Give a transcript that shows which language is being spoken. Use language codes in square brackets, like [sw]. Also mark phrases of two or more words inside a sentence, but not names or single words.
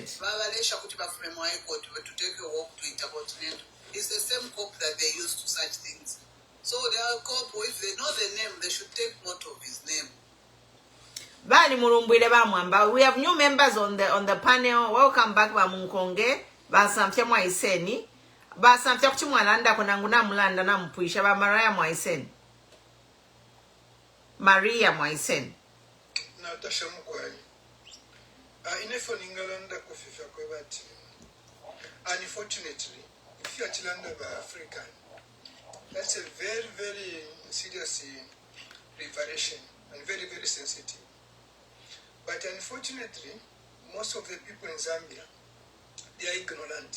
[en] to take a walk to Intercontinental. It's the same cop that they use to such things. So they are cop, if they know the name, they should take note of his name. We have new members on the panel. Welcome back, [bem] Bamunkonge. Basamfya Mwaiseni. Basamfya kuchimwalanda kunanguna mulanda na mpuisha ba Maria Mwaiseni. Maria Mwaiseni. Natasha Mukwai. [en] Unfortunately, if you are children of Africa, that's a very, very serious revelation and very, very sensitive. But unfortunately, most of the people in Zambia, they are ignorant.